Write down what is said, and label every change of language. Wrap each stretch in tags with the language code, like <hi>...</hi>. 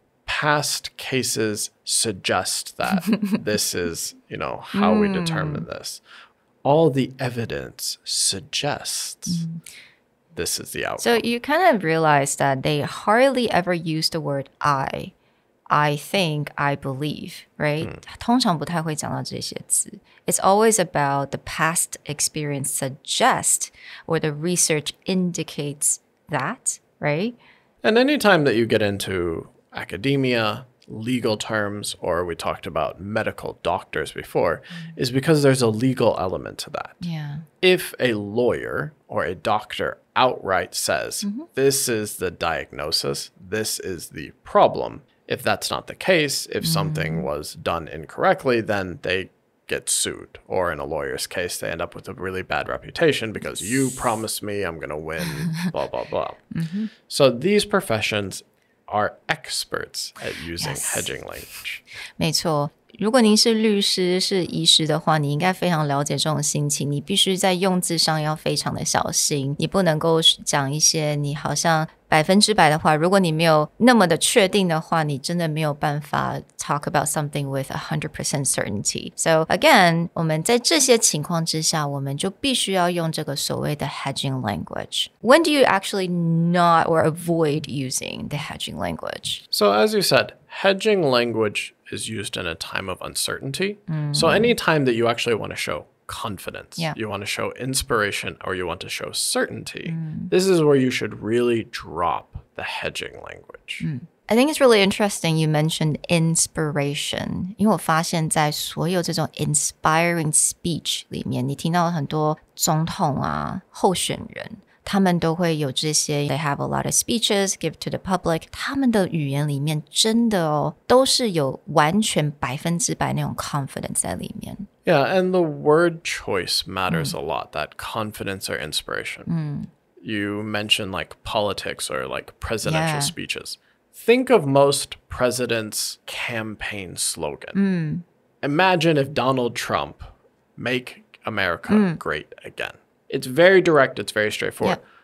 <en>Past cases suggest that this is, how we determine this. All the evidence suggests this is the outcome. So you kind of realize that they hardly ever use the word I think, I believe, right?</en> <zh>通常不太会讲到这些字.</zh> <en>It's always about the past experience suggests or the research indicates that, right? And anytime that you get into academia, legal terms, or we talked about medical doctors before, is because there's a legal element to that. Yeah. If a lawyer or a doctor outright says, this is the diagnosis, this is the problem, if that's not the case, if something was done incorrectly, then they get sued. Or in a lawyer's case, they end up with a really bad reputation because you promised me I'm going to win, blah, blah, blah. So these professions are experts at using hedging language.</en> <zh>没错。如果您是律师、是医师的话，你应该非常了解这种心情。你必须在用字上要非常的小心，你不能够讲一些你好像100%的话。如果你没有那么的确定的话，你真的没有办法</zh> <en>talk about something with 100% certainty. So again,</en> <zh>我们在这些情况之下，我们就必须要用这个所谓的 hedging language.</zh> <en>When do you actually not or avoid using the hedging language? So as you said, hedging language is used in a time of uncertainty. So anytime that you actually want to show confidence, you want to show inspiration, or you want to show certainty, this is where you should really drop the hedging language. I think it's really interesting you mentioned inspiration.</en> <zh>因为我发现在所有这种 inspiring speech 里面，你听到很多总统啊、候选人，他们都会有这些</zh> <en>they have a lot of speeches give to the public.</en> <zh>他们的语言里面真的都是有完全100%那种 confidence 在里面。</zh> <en>Yeah, and the word choice matters a lot, that confidence or inspiration. You mentioned like politics or like presidential speeches. Think of most presidents' campaign slogan. Imagine if Donald Trump make America great again. It's very direct. It's very straightforward.</en>